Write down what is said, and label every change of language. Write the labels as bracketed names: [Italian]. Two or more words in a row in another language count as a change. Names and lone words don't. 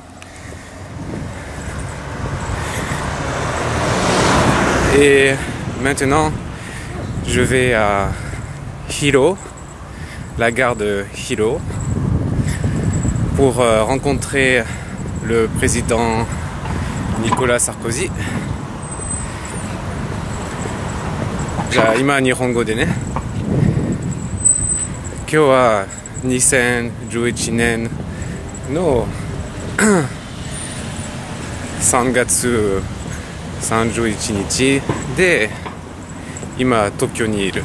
[French] Et maintenant je vais à Hiro, la gare de Hiro, pour rencontrer le président Nicolas Sarkozy. [Japanese] じゃあ今日本語でね。今日は2011年の3月31日で今東京にいる。